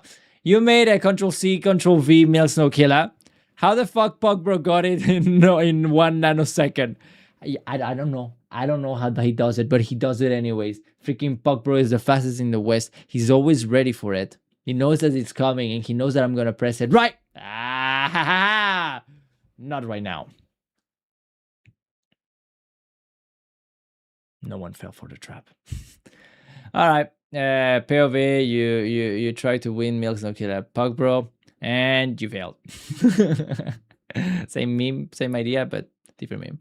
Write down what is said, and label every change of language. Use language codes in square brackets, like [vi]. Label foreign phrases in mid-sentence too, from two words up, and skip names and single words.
[en] You made a Control-C, Control-V Mills no Killa. How the fuck Pogbro got it in 1 nanosecond? I don't know. I don't know how he does it, but he does it anyways. Freaking Pogbro is the fastest in the West. He's always ready for it. He knows that it's coming and he knows that I'm gonna press it. Right! Ah, ha, ha. Not right now. No one fell for the trap. All right, POV. You try to win Milks no Killer. Pogbro, And you failed. Same meme, same idea, but different meme.